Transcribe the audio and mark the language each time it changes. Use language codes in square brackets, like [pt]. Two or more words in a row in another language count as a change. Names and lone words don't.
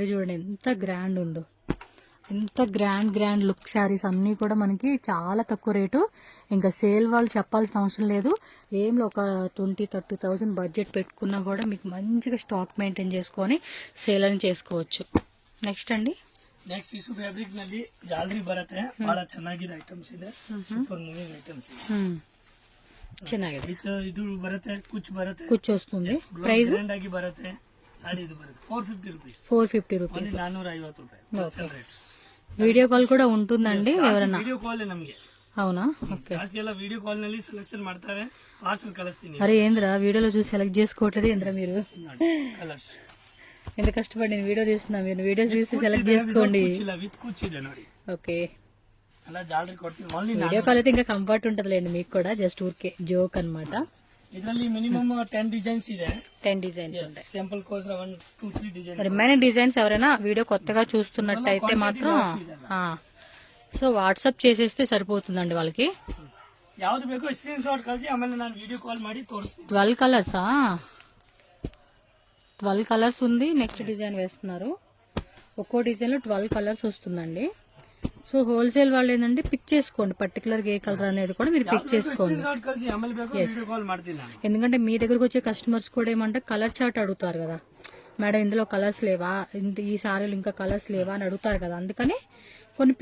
[te] చూడండి ఎంత గ్రాండ్ ఉందో, ఎంత [en] grand look sarees [te] అన్నీ కూడా మనకి చాలా తక్కువ రేటు. ఇంకా సేల్ వాళ్ళు చెప్పాల్సిన అవసరం లేదు. ఏంలో ఒక 20-30,000 బడ్జెట్ పెట్టుకున్నా కూడా మీకు మంచిగా [en] stock maintain [te] చేసుకొని సేల్ అని చేసుకోవచ్చు. నెక్స్ట్ అండి, [en] next tissue fabric [kn] ನಲ್ಲಿ ಜಾಲರಿ ಬರುತ್ತೆ. ಬಹಳ ಚೆನ್ನಾಗಿದೆ ಐಟಮ್ಸ್ ಇದೆ. [en] super moving items [kn] ಇದೆ. ಚೆನ್ನಾಗಿದೆ. ಇದು ಬರುತ್ತೆ, [te] ಕುಚ್ಚು వస్తుంది. ಪ್ರೈಸ್ [kn] ಗ್ರ್ಯಾಂಡ್ ಆಗಿ ಬರುತ್ತೆ. ಸಾಡಿ ಇದು ಬರುತ್ತೆ 450 rupees. [te] 450 రూపీస్. [kn] 450 ರೂಪಾಯಿ. [en] video call [te] కూడా ఉంటుందండి ఎవరన్నా. [en] video call ನಮಗೆ. [te] అవునా? ఓకే. [kn] ಜಾಸ್ತಿ ಎಲ್ಲ [en] video call [kn] ನಲ್ಲಿ ಸೆಲೆಕ್ಷನ್ ಮಾಡ್ತಾರೆ, ಪಾರ್ಸಲ್ ಕಳಿಸ್ತೀನಿ. [te] అరే ఏంద్రా వీడియోలో చూసి సెలెక్ట్ చేసుకోవట్లేదు ఏంద్రా మీరు? ಕಲರ್ಸ್ ఎంత కష్టపడి నేను వీడియో తీస్తున్నా, మీరు వీడియోస్ తీసి సెలెక్ట్ చేసుకోండి. [kn] ವಿತ್ ಕುಚ್ಚಿದೆ ನೋಡಿ. ఓకే. ಅಲ್ಲ ಜಾಲರಿ ಕೊಡ್ತೀನಿ. ಓನ್ಲಿ [en] video call [te] అయితే ఇంకా కంఫర్ట్ ఉంటదిలేండి మీకు కూడా. జస్ట్ ఊరికే జోక్ అన్నమాట. [kn] ಇದರಲ್ಲಿ ಮಿನಿಮಮ್ 10 డిజైన్స్ ಇದೆ. [te] 10 డిజైన్స్ ఉంటాయి. సింపుల్ కోసర 1-2-3 డిజైన్స్. [en] remaining designs [te] ఎవరైనా వీడియో కొత్తగా చూస్తున్నట్టయితే మాత్రం సో వాట్సాప్ చేసేస్తే సరిపోతుందండి వాళ్ళకి. [kn] ಯಾವ್ದು ಬೇಕೋ [en] screen shot [kn] ಕಳಿಸಿ, ಆಮೇಲೆ ನಾನು [en] video call [kn] ಮಾಡಿ ತೋರಿಸ್ತೀನಿ. [te] 12 కలర్సా? 12 కలర్స్ ఉంది. [en] next design [te] వేస్తున్నారు. ఒక్కో డిజైన్ లో 12 కలర్స్ వస్తుందండి. [en] so wholesale [te] వాళ్ళు ఏంటంటే పిక్ చేసుకోండి, పర్టికులర్ ఏ కలర్ అనేది కూడా మీరు పిక్ చేసుకోండి. ఎందుకంటే మీ దగ్గరకు వచ్చే కస్టమర్స్ కూడా ఏమంటే [en] color chart [te] అడుగుతారు కదా, మేడం ఇందులో కలర్స్ లేవా, ఈ సారీలు ఇంకా కలర్స్ లేవా అని అడుగుతారు కదా.